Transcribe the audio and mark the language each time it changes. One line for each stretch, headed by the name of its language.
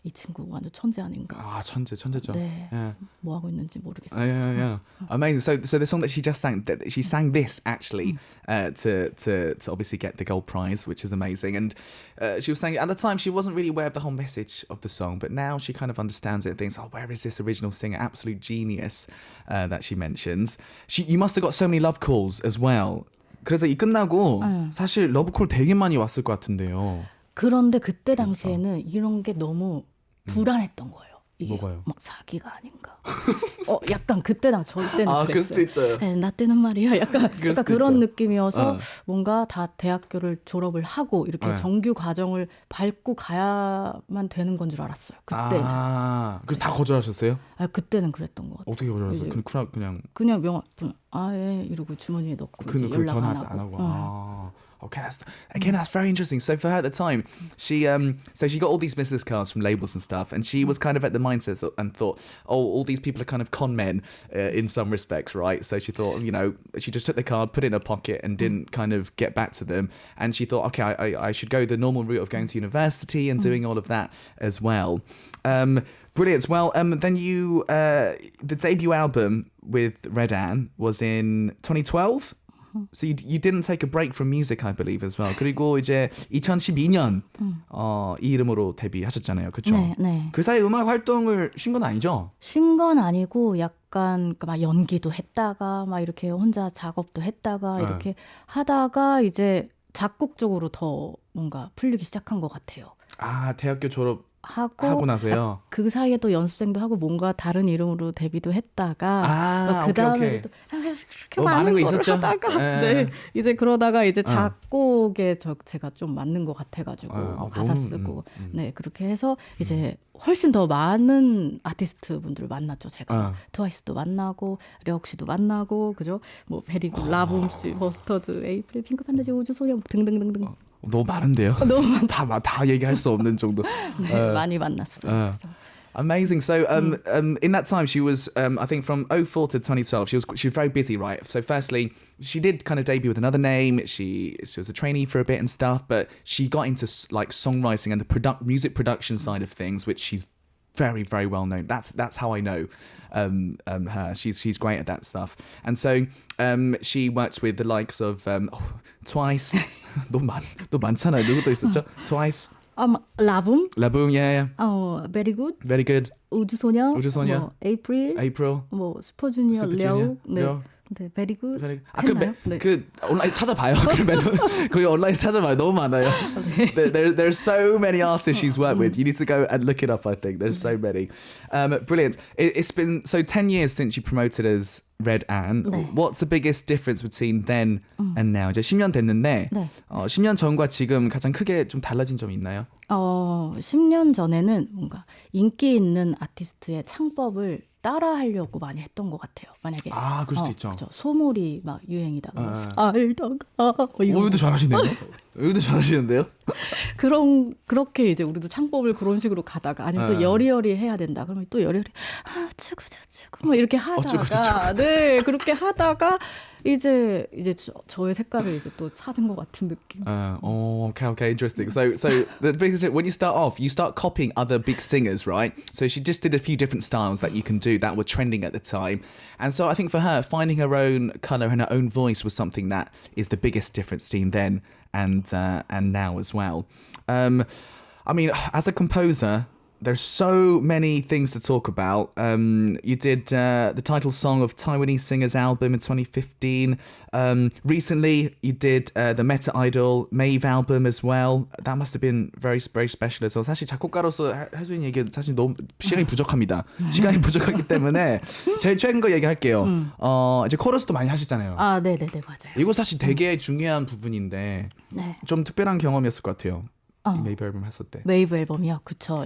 Korean: 이 친구 완전 천재 아닌가. 아, 천재죠. 네.
English: Yeah.
Korean: 뭐 하고 있는지 모르겠어요.
English: Yeah. Amazing. So the song that she just sang, she sang this actually to obviously get the gold prize, which is amazing. And she was saying at the time she wasn't really aware of the whole message of the song, but now she kind of understands it and thinks, oh, where is this original singer? Absolute genius that she mentions. You must have got so many love calls as well.
Korean: 그래서 이 끝나고 사실 러브콜 되게 많이 왔을 것 같은데요. 그런데 그때 당시에는 이런 게 너무 불안했던 거예요. 이게 뭐가요? 막 사기가 아닌가. 약간 그때 저희 때는 그랬어요. 그럴 수도 있죠. 네, 나 때는 말이야. 약간 그런 느낌이어서 뭔가 다 대학교를 졸업을 하고 이렇게 정규 과정을 밟고 가야만 되는 건 줄 알았어요. 그때는. 그래서 다 거절하셨어요? 그때는 그랬던 것 같아요. 어떻게 거절하셨어요? 그냥 명함 예 이러고 주머니에 넣고 이제 연락 전화 안 하고.
English: Okay, that's very interesting. So for her at the time, she got all these business cards from labels and stuff, and she was kind of at the mindset and thought, oh, all these people are kind of con men in some respects, right? So she thought, she just took the card, put it in her pocket, and didn't kind of get back to them. And she thought, okay, I should go the normal route of going to university and doing all of that as well. Brilliant. Well, then the debut album with Red Ann was in 2012. So you didn't take a break from music, I believe, as well.
Korean: 그리고 이제 2012년 이 이름으로 데뷔하셨잖아요, 그렇죠? 네. 그 사이 음악 활동을 쉰 건 아니죠? 쉰 건 아니고 약간 막 연기도 했다가 막 이렇게 혼자 작업도 했다가 이렇게 하다가 이제 작곡 쪽으로 더 뭔가 풀리기 시작한 것 같아요. 아, 대학교 하고 나서요. 그 사이에 또 연습생도 하고 뭔가 다른 이름으로 데뷔도 했다가 그 다음에 또 그렇게 많은 거 있었죠. 하다가 네 이제 그러다가 이제 작곡에 제가 좀 맞는 것 같아가지고 가사 쓰고 네 그렇게 해서 이제 훨씬 더 많은 아티스트 분들을 만났죠. 제가 트와이스도 만나고 려욱 씨도 만나고 그죠? 뭐 베리굿, 라붐 씨, 버스터드, 에이프릴, 핑크팬더지, 우주소녀 등등등등. 너무 많은데요. 너무 다 얘기할 수 없는 정도. 네, 많이 만났어요.
English: Amazing. So in that time she was I think from 2004 to 2012 she was very busy, right? So firstly she did kind of debut with another name. She was a trainee for a bit and stuff, but she got into like songwriting and the music production side of things, which she's very, very well known. That's how I know her. She's great at that stuff. And so she worked with the likes of Twice.
Korean: 너무 많잖아요. 누구 또 있었죠? Twice. 라붐.
English: yeah. Very good. Very good.
Korean: 우주소녀. 뭐, April. 뭐 슈퍼주니어, 려욱. 네, very good. 그 온라인 찾아봐요. 거기 온라인 찾아봐요. 너무 많아요.
English: There's so many artists she's worked with. You need to go and look it up. I think there's so many. Brilliant. It's been 10 years since you promoted as Red Ann. 네. What's the biggest difference between then and now?
Korean: 이제 10년 됐는데 10년 전과 지금 가장 크게 좀 달라진 점이 있나요? 10년 전에는 뭔가 인기 있는 아티스트의 창법을 따라하려고 많이 했던 것 같아요. 만약에 그럴 수도 있죠. 그렇죠. 소몰이 막 유행이다가 알다가 우리도 잘하시네요. 우리도 잘하시는데요. 그렇게 이제 우리도 창법을 그런 식으로 가다가 아니면 또 여리여리 해야 된다. 그러면 또 여리여리 쭈구쭈구 뭐 이렇게 하다가 네 그렇게 하다가 이제 저의 색깔을 이제 또 찾은 것 같은 느낌.
English: Okay, interesting. So the biggest when you start copying other big singers, right? So she just did a few different styles that you can do that were trending at the time, and so I think for her, finding her own color and her own voice was something that is the biggest difference between then and now as well. I mean, as a composer, there's so many things to talk about. You did the title song of Taiwanese Singer's album in 2015. Recently, you did the Meta Idol Maeve album as well. That must have been very, very special as well.
Korean: 사실 작곡가로서 할 수 있는 얘기 사실 너무 시간이 부족합니다. 시간이 부족하기 때문에 제일 최근 거 얘기할게요. 이제 코러스도 많이 하시잖아요. 네네네 맞아요. 이거 사실 되게 중요한 부분인데 좀 특별한 경험이었을 것 같아요. 메이브 앨범 했을 때. 메이브 앨범이요. 그쵸.